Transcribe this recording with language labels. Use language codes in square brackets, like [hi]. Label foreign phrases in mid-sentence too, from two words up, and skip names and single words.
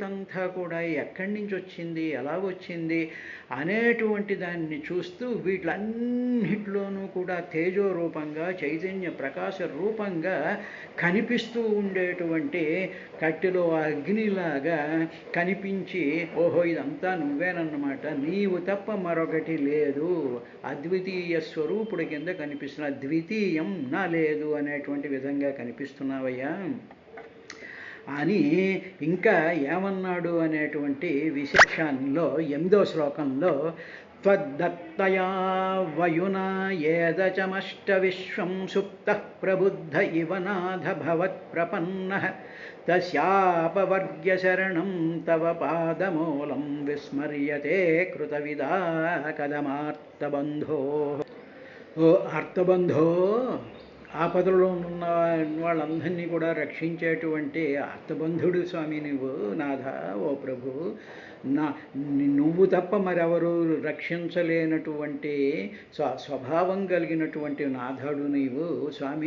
[te] అంతా కూడా ఎక్కడి నుంచి వచ్చింది, ఎలా వచ్చింది అనేటువంటి దాన్ని చూస్తూ వీటిలన్నిటిలోనూ కూడా తేజో రూపంగా చైతన్య ప్రకాశ రూపంగా కనిపిస్తూ ఉండేటువంటి కట్టెలో అగ్నిలాగా కనిపించి, ఓహో ఇదంతా నువ్వేనన్నమాట, నీవు తప్ప మరొకటి లేదు, అద్వితీయ స్వరూపుడి కింద కనిపిస్తున్నా, ద్వితీయం నా లేదు అనేటువంటి విధంగా కనిపిస్తున్నావయ్యా అని ఇంకా ఏమన్నాడు అనేటువంటి విశేషాల్లో 8వ శ్లోకంలో [sa] त्वद्दत्तया वयुना येदचमष्टविश्वं सुप्तः प्रबुद्ध इव नाथ भवत्प्रपन्नः तस्यापवर्ग्यशरणं तव पादमूलं विस्मर्यते कृतविदा कदमार्तबन्धो [te] ఓ ఆర్తబంధో ఆపదలో ఉన్న వాళ్ళందరినీ కూడా రక్షించేటువంటి ఆర్తబంధుడు స్వామి నువ్వు నాథ ఓ ప్రభు నా నువ్వు తప్ప మరెవరు రక్షించలేనటువంటి స్వభావం కలిగినటువంటి నాథుడు నీవు స్వామి.